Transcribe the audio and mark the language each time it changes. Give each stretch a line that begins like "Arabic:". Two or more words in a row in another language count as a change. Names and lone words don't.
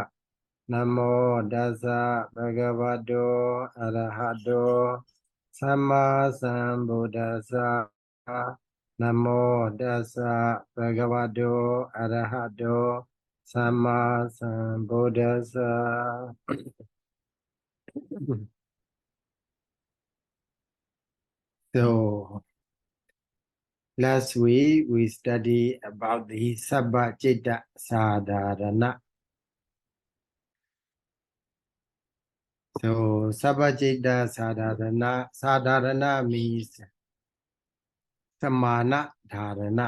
Pali: Namo Dasa Bhagavato Arahato Samma Sambuddhassa. Namo Dasa Bhagavato Arahato Samma Sambuddhassa.
English: So, last week we studied about the
Pali: Sabbajita Sadharana.
English: So
Pali: Sabbajita Sadharana
English: means
Pali: Samana Dharana.